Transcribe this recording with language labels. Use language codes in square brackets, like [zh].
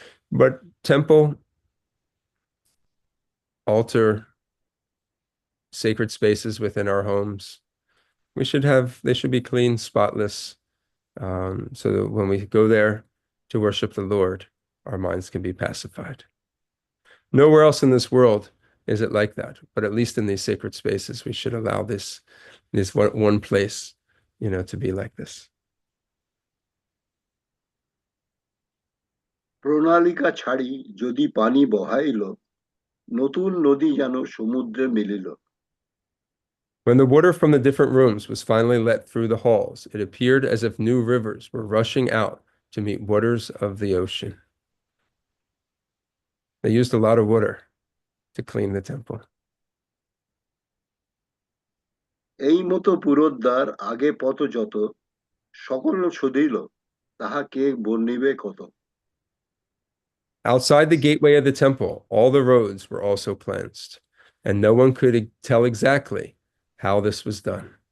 [en] But temple, altar, sacred spaces within our homes, they should be clean, spotless, so that when we go there to worship the Lord, our minds can be pacified. Nowhere else in this world is it like that, but at least in these sacred spaces, we should allow this one place, to be like this. [bn] প্রণালিকা ছাড়ি যদি পানি বহাইল, নতুন নদী যেন সমুদ্রে মিলিল। [en] When the water from the different rooms was finally let through the halls, it appeared as if new rivers were rushing out to meet waters of the ocean. They used a lot of water to clean the temple. [bn] এই মতো পুরোদ্বার আগে পথ যত, সকল শুধিল তাহা কে বর্ণিবে কত। [en] Outside the gateway of the temple, all the roads were also cleansed, and no one could tell exactly how this was done.